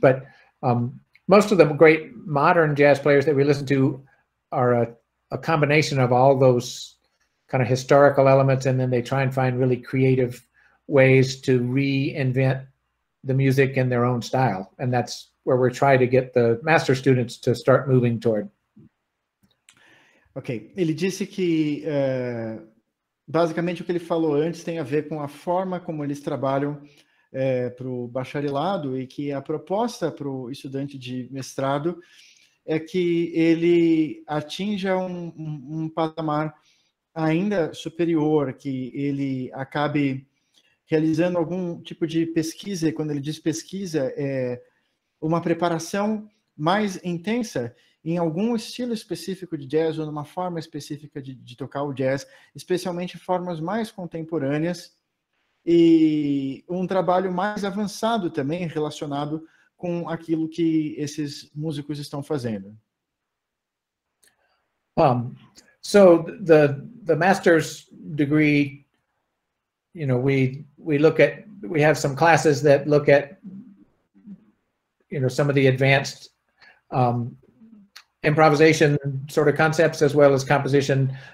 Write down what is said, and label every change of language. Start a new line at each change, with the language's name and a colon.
English: But most of the great modern jazz players that we listen to are a combination of all those kind of historical elements, and then they try and find really creative ways to reinvent the music in their own style. And that's where we're trying to get the master students to start moving toward.
Portuguese: Ok, ele disse que basicamente o que ele falou antes tem a ver com a forma como eles trabalham para o bacharelado, e que a proposta para o estudante de mestrado é que ele atinja um patamar ainda superior, que ele acabe realizando algum tipo de pesquisa, e quando ele diz pesquisa, é uma preparação mais intensa em algum estilo específico de jazz, ou numa forma específica de tocar o jazz, especialmente formas mais contemporâneas, e um trabalho mais avançado também relacionado com aquilo que esses músicos estão fazendo.
English: So the master's degree, we have some classes that look at, some of the advanced improvisation sort of concepts, as well as composition.